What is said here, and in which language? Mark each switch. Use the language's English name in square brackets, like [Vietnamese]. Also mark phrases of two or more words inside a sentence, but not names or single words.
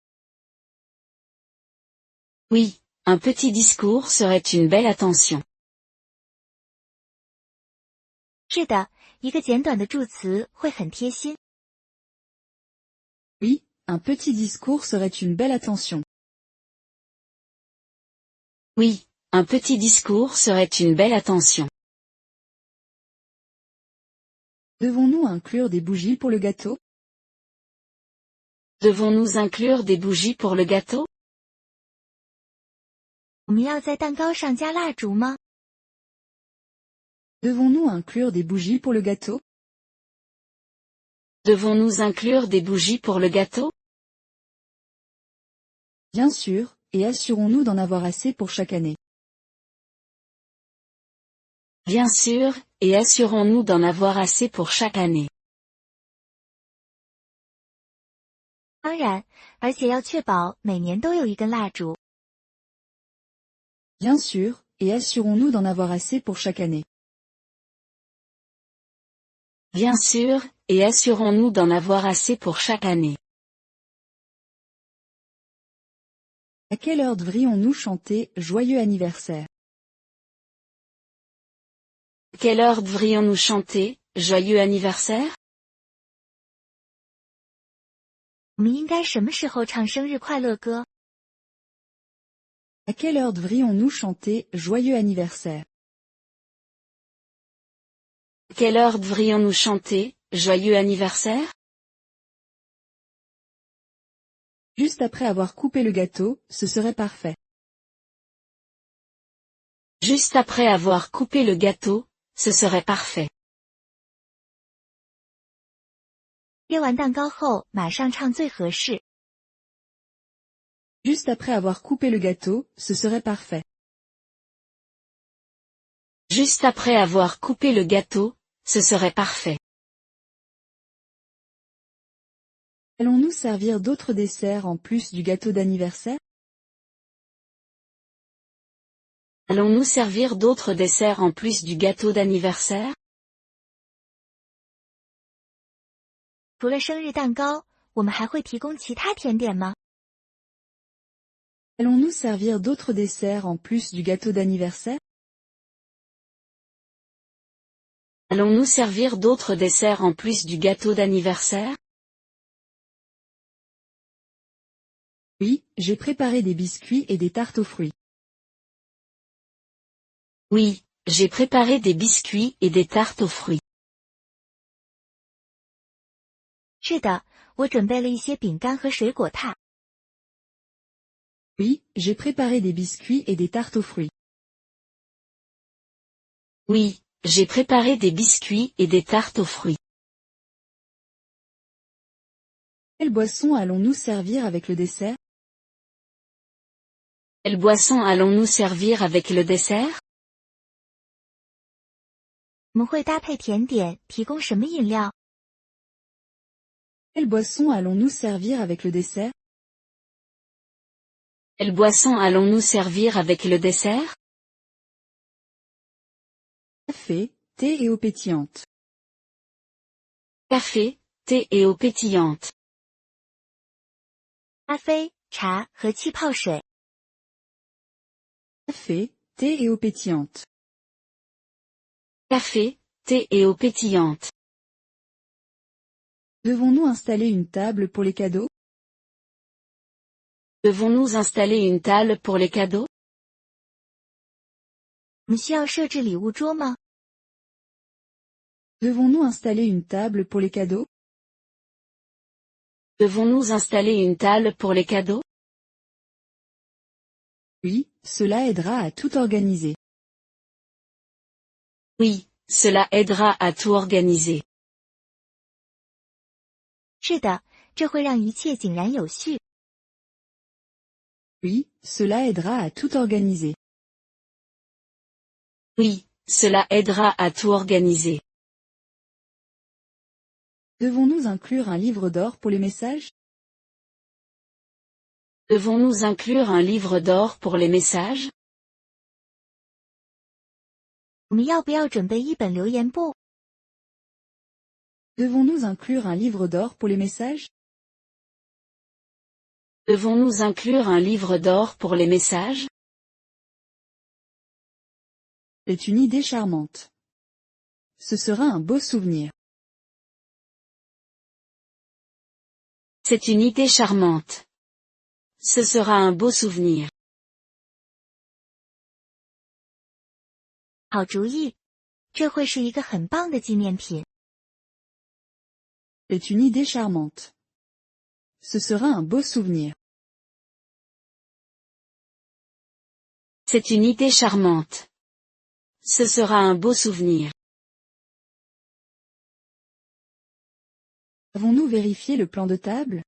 [French] Oui, un petit discours serait une belle attention. [Chinese] 是的，一个简短的祝词会很贴心。 [French] Oui, un petit discours serait une belle attention. Oui, un petit discours serait une belle attention. Devons-nous inclure des bougies pour le gâteau? Devons-nous inclure des bougies pour le gâteau? [Chinese] 我们要在蛋糕上加蜡烛吗？ [French] Devons-nous inclure des bougies pour le gâteau? Devons-nous inclure des bougies pour le gâteau? Bien sûr, et assurons-nous d'en avoir assez pour chaque année. Bien sûr, et assurons-nous d'en avoir assez pour chaque année. [Chinese] 当然，而且要确保每年都有一根蜡烛。 [French] Bien sûr, et assurons-nous d'en avoir assez pour chaque année. Bien sûr, et assurons-nous d'en avoir assez pour chaque année. À quelle heure devrions-nous chanter « Joyeux anniversaire » Quelle heure devrions-nous chanter « Joyeux anniversaire » [Chinese] 我们应该什么时候唱生日快乐歌？ [French] À quelle heure devrions-nous chanter « Joyeux anniversaire » Quelle heure devrions-nous chanter « Joyeux anniversaire » Juste après avoir coupé le gâteau, ce serait parfait. Juste après avoir coupé le gâteau, ce serait parfait. [Chinese] 切完蛋糕后马上唱最合适。 [French] Juste après avoir coupé le gâteau, ce serait parfait. Juste après avoir coupé le gâteau, ce serait parfait. Allons-nous servir d'autres desserts en plus du gâteau d'anniversaire? Allons-nous servir d'autres desserts en plus du gâteau d'anniversaire? [Chinese] 除了生日蛋糕，我们还会提供其他甜点吗？ [French] Allons-nous servir d'autres desserts en plus du gâteau d'anniversaire? Allons-nous servir d'autres desserts en plus du gâteau d'anniversaire? Oui, j'ai préparé des biscuits et des tartes aux fruits. Oui, j'ai préparé des biscuits et des tartes aux fruits. [Chinese] 是的，我准备了一些饼干和水果塔。 [French] Oui, j'ai préparé des biscuits et des tartes aux fruits. Oui, j'ai préparé des biscuits et des tartes aux fruits. Quelle boisson allons-nous servir avec le dessert? Quelle boisson allons-nous servir avec le dessert? [Chinese] 我们会搭配甜点，提供什么饮料？ [French] Quelle boisson allons-nous servir avec le dessert? Quelle boisson allons-nous servir avec le dessert? Café, thé et eau pétillante. Café, thé et eau pétillante. [Chinese] 咖啡、茶和气泡水。 [French] Café, thé et eau pétillante. Café, thé et eau pétillante. Devons-nous installer une table pour les cadeaux? Devons-nous installer une table pour les cadeaux? [Chinese] 我们需要设置礼物桌吗？ [French] Devons-nous installer une table pour les cadeaux? Devons-nous installer une table pour les cadeaux? Oui, cela aidera à tout organiser. Oui, cela aidera à tout organiser. [Chinese] 是的，这会让一切井然有序。 [French] Oui, cela aidera à tout organiser. Oui, cela aidera à tout organiser. Devons-nous inclure un livre d'or pour les messages? Devons-nous inclure un livre d'or pour les messages? [Chinese] 我们要不要准备一本留言簿？ [French] Devons-nous inclure un livre d'or pour les messages? Devons-nous inclure un livre d'or pour les messages? C'est une idée charmante. Ce sera un beau souvenir. C'est une idée charmante. Ce sera un beau souvenir. [Chinese] 好主意，这会是一个很棒的纪念品。 [French] C'est une idée charmante. Ce sera un beau souvenir. C'est une idée charmante. Ce sera un beau souvenir. Avons-nous vérifié le plan de table?